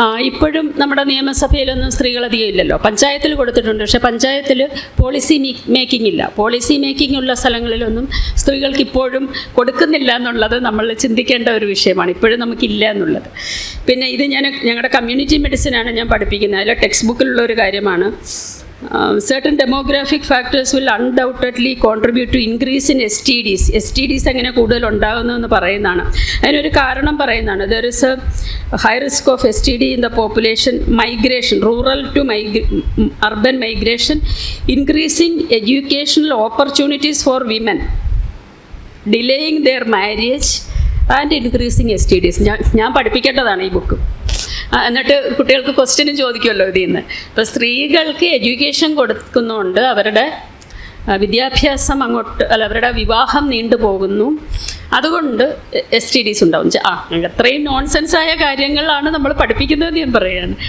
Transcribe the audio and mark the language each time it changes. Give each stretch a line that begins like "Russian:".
Malayalam: ഇപ്പോഴും നമ്മുടെ നിയമസഭയിലൊന്നും സ്ത്രീകൾ അധികം ഇല്ലല്ലോ. പഞ്ചായത്തിൽ കൊടുത്തിട്ടുണ്ട്, പക്ഷേ പഞ്ചായത്തിൽ പോളിസി മേക്കിംഗ് ഇല്ല. പോളിസി മേക്കിംഗ് ഉള്ള സ്ഥലങ്ങളിലൊന്നും സ്ത്രീകൾക്ക് ഇപ്പോഴും കൊടുക്കുന്നില്ല എന്നുള്ളത് നമ്മൾ ചിന്തിക്കേണ്ട ഒരു വിഷയമാണ്. ഇപ്പോഴും നമുക്കില്ല എന്നുള്ളത്. പിന്നെ ഇത് ഞങ്ങളുടെ കമ്മ്യൂണിറ്റി മെഡിസിനാണ് ഞാൻ പഠിപ്പിക്കുന്നത്. അതിലെ ടെക്സ്റ്റ് ബുക്കിലുള്ള ഒരു കാര്യമാണ്.
English: certain demographic factors will undoubtedly contribute to increase in STDs.
Malayalam: STDs അങ്ങനെ കൂടുതൽ ഉണ്ടാകുന്നതെന്ന് പറയുന്നതാണ്. അതിനൊരു കാരണം പറയുന്നതാണ്.
English: There is a high risk of STD in the population migration, rural to urban migration, increasing educational opportunities for women, delaying their marriage and increasing STDs.
Malayalam: ഞാൻ പഠിപ്പിക്കേണ്ടതാണ് ഈ book. എന്നിട്ട് കുട്ടികൾക്ക് ക്വസ്റ്റ്യനും ചോദിക്കുമല്ലോ ഇതിൽ നിന്ന്. ഇപ്പോൾ സ്ത്രീകൾക്ക് എഡ്യൂക്കേഷൻ കൊടുക്കുന്നതുകൊണ്ട് അവരുടെ വിദ്യാഭ്യാസം അവരുടെ വിവാഹം നീണ്ടുപോകുന്നു, അതുകൊണ്ട് STDs ഉണ്ടാവും. അത്രയും നോൺസെൻസായ കാര്യങ്ങളാണ് നമ്മൾ പഠിപ്പിക്കുന്നതെന്ന് ഞാൻ പറയുകയാണ്.